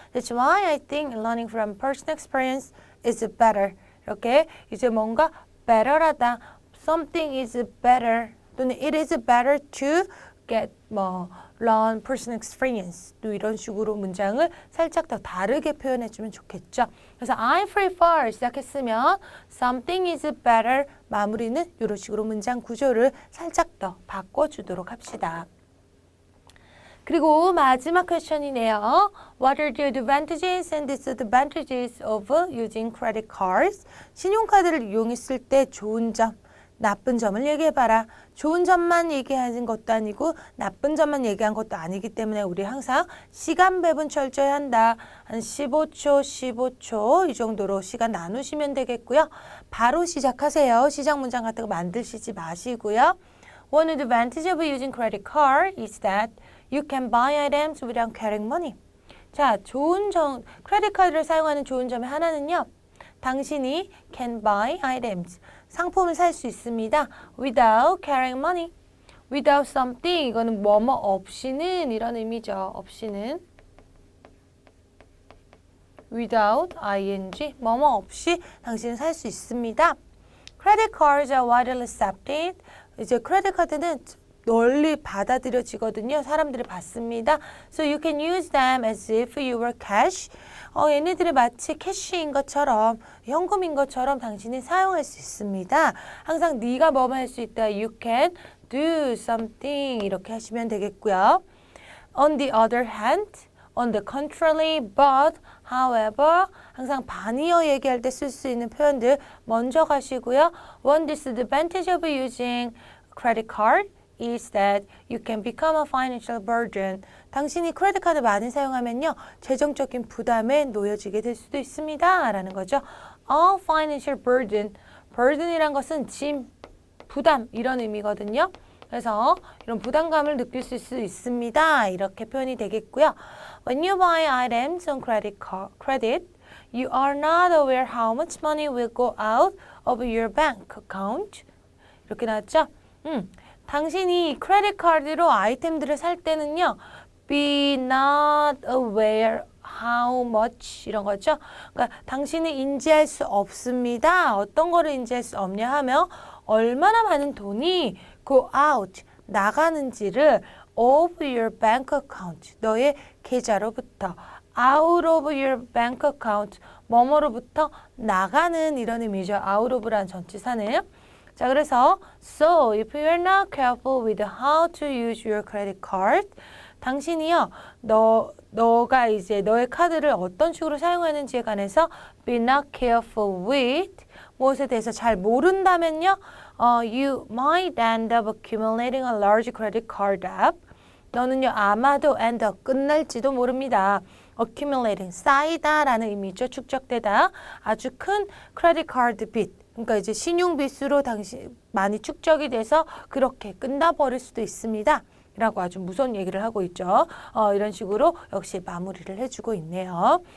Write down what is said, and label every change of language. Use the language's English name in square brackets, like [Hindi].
[English] That's why I think learning from personal experience is better. [Korean] 이렇게 이제 뭔가 [English] better [Korean] 하다, [English] something is better [Korean] 또는 [English] it is better to get learn personal experience [Korean] 또 이런 식으로 문장을 살짝 더 다르게 표현해주면 좋겠죠. 그래서 [English] I prefer [Korean] 시작했으면 [English] something is better [Korean] 마무리는 이런 식으로 문장 구조를 살짝 더 바꿔주도록 합시다. 그리고 마지막 퀘스천이네요. [English] What are the advantages and disadvantages of using credit cards? [Korean] 신용카드를 이용했을 때 좋은 점, 나쁜 점을 얘기해봐라. 좋은 점만 얘기하는 것도 아니고 나쁜 점만 얘기한 것도 아니기 때문에 우리 항상 시간 배분 철저히 한다. 한 15초, 15초 이 정도로 시간 나누시면 되겠고요. 바로 시작하세요. 시작 문장 같은 거 만드시지 마시고요. [English] One advantage of using credit card is that you can buy items without carrying money. [Korean] 자, 좋은 점, 크레딧 카드를 사용하는 좋은 점의 하나는요. 당신이 [English] can buy items, [Korean] 상품을 살 수 있습니다. [English] without carrying money. without something, [Korean] 이거는 뭐뭐 없이는 이런 의미죠. 없이는. [English] without ing, [Korean] 뭐뭐 없이 당신은 살 수 있습니다. [English] Credit cards are widely accepted. [Korean] 이제 크레딧 카드는 널리 받아들여지거든요. 사람들이 받습니다. [English] So you can use them as if you were cash. [Korean] 얘네들이 마치 캐시인 것처럼, 현금인 것처럼 당신이 사용할 수 있습니다. 항상 네가 뭐만 할 수 있다. [English] You can do something [Korean] 이렇게 하시면 되겠고요. [English] On the other hand, on the contrary, but, however, [Korean] 항상 반이어 얘기할 때 쓸 수 있는 표현들 먼저 가시고요. [English] One disadvantage of using credit card is that you can become a financial burden. [Korean] 당신이 크레딧 카드 많이 사용하면요. 재정적인 부담에 놓여지게 될 수도 있습니다. 라는 거죠. [English] A financial burden. [Korean] burden이란 것은 짐, 부담 이런 의미거든요. 그래서 이런 부담감을 느낄 수 있습니다. 이렇게 표현이 되겠고요. [English] When you buy items on credit, you are not aware how much money will go out of your bank account. [Korean] 이렇게 나왔죠? 당신이 크레딧 카드로 아이템들을 살 때는요. [English] Be not aware how much [Korean] 이런 거죠. 그러니까 당신이 인지할 수 없습니다. 어떤 거를 인지할 수 없냐 하면 얼마나 많은 돈이 [English] go out [Korean] 나가는지를 [English] of your bank account [Korean] 너의 계좌로부터 [English] out of your bank account [Korean] 뭐뭐로부터 나가는 이런 의미죠. [English] out of [Korean] 라는 전치사는 자, 그래서 [English] so if you are not careful with how to use your credit card, [Korean] 당신이요, 너가 이제 너의 카드를 어떤 식으로 사용하는지에 관해서 [English] be not careful with [Korean] 무엇에 대해서 잘 모른다면요, [English] You might end up accumulating a large credit card debt. [Korean] 너는요 아마도 [English] end up [Korean] 끝날지도 모릅니다. [English] accumulating [Korean] 쌓이다라는 의미죠. 축적되다. 아주 큰 credit card 빚. 그러니까 이제 신용빚으로 당시 많이 축적이 돼서 그렇게 끝나버릴 수도 있습니다. 라고 아주 무서운 얘기를 하고 있죠. 이런 식으로 역시 마무리를 해주고 있네요.